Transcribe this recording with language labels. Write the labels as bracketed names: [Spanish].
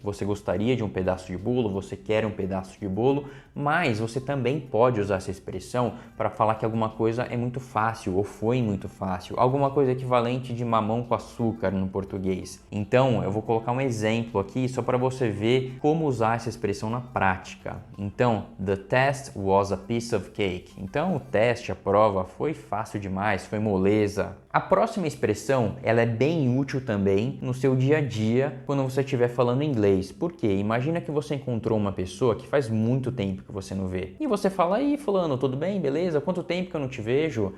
[Portuguese] Você gostaria de um pedaço de bolo? Você quer um pedaço de bolo? Mas você também pode usar essa expressão para falar que alguma coisa é muito fácil ou foi muito fácil. Alguma coisa equivalente de mamão com açúcar no português. Então, eu vou colocar um exemplo aqui só para você ver como usar essa expressão na prática. [English] Então, the test was a piece of cake. [Portuguese] Então, o teste, a prova, foi fácil demais, foi moleza. A próxima expressão, ela é bem útil também no seu dia a dia quando você estiver falando inglês. Por quê? Imagina que você encontrou uma pessoa que faz muito tempo que você não vê. E você fala: aí fulano, tudo bem? Beleza? Quanto tempo que eu não te vejo?